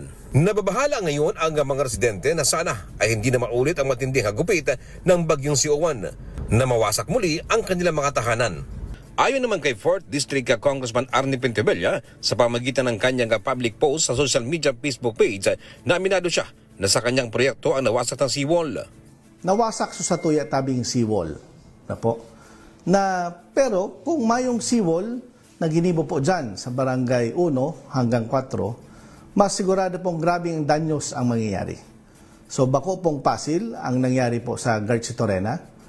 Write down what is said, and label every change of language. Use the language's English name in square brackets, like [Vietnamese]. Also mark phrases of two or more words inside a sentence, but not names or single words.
[Filipino] Nababahala ngayon ang mga residente na sana ay hindi na maulit ang matinding hagupit ng bagyong Siowan na mawasak muli ang kanilang mga tahanan. Ayon naman kay 4th District Congressman Arnie Pentevella sa pamagitan ng kanyang [English] public post [Filipino] sa [English] social media [Filipino] Facebook page na aminado siya na sa kanyang proyekto ang nawasak ng seawall. [Bikol] Nawasak sa tuya tabing seawall na po. Pero kung mayong seawall na ginibo po dyan sa barangay 1 hanggang 4, mas sigurado pong grabing danyos ang mangyayari. So bako pong pasil ang nangyari po sa Garchitorenas.